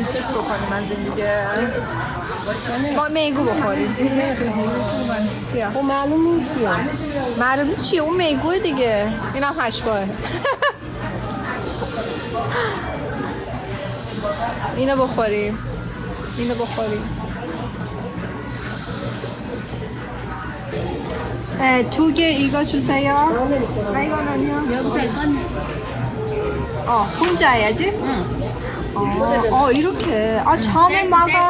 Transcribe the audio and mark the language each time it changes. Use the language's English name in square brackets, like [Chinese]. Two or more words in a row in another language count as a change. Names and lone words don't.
[Persian] حس بکنیم از این دیگه. ما میگو بخوریم. بیا. خب معلوم این چیه؟ معلوم چیه؟ اون میگوه دیگه. این هم هشباه. اینو بخوریم. [Korean] 두 개 이거 주세요. 이거는요? 여기서 이건 혼자 해야지? 응. 이렇게. 처음에 막아.